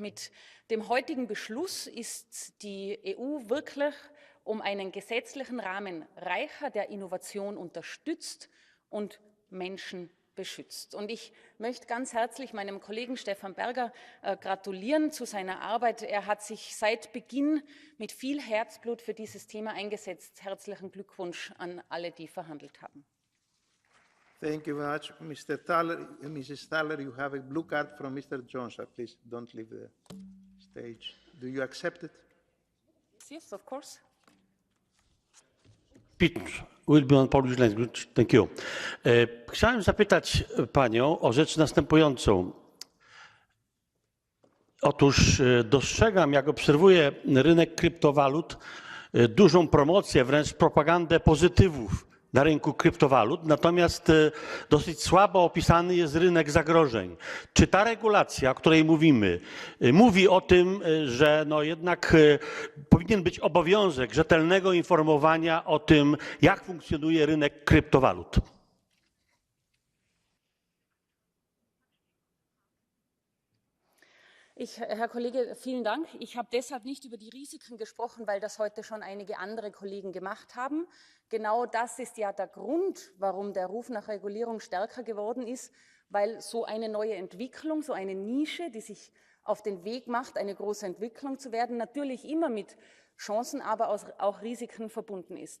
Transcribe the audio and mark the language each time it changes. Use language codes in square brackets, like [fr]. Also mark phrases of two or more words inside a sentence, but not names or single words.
[de] Mit dem heutigen Beschluss ist die EU wirklich um einen gesetzlichen Rahmen reicher, der Innovation unterstützt und Menschen beschützt. Und ich möchte ganz herzlich meinem Kollegen Stefan Berger gratulieren zu seiner Arbeit. Er hat sich seit Beginn mit viel Herzblut für dieses Thema eingesetzt. Herzlichen Glückwunsch an alle, die verhandelt haben. [en] Thank you very much, Mr. Thaler. Mrs. Thaler, you have a blue card from Mr. Johnson. Please don't leave the stage. Do you accept it? Yes, of course. Will be on Polish language. Thank you. [pl] Chciałem zapytać Panią o rzecz następującą. Otóż dostrzegam, jak obserwuję rynek kryptowalut, dużą promocję, wręcz propagandę pozytywów na rynku kryptowalut, natomiast dosyć słabo opisany jest rynek zagrożeń. Czy ta regulacja, o której mówimy, mówi o tym, że no jednak powinien być obowiązek rzetelnego informowania o tym, jak funkcjonuje rynek kryptowalut? [de] Herr Kollege, vielen Dank. Ich habe deshalb nicht über die Risiken gesprochen, weil das heute schon einige andere Kollegen gemacht haben. Genau das ist ja der Grund, warum der Ruf nach Regulierung stärker geworden ist, weil so eine neue Entwicklung, so eine Nische, die sich auf den Weg macht, eine große Entwicklung zu werden, natürlich immer mit Chancen, aber auch Risiken verbunden ist.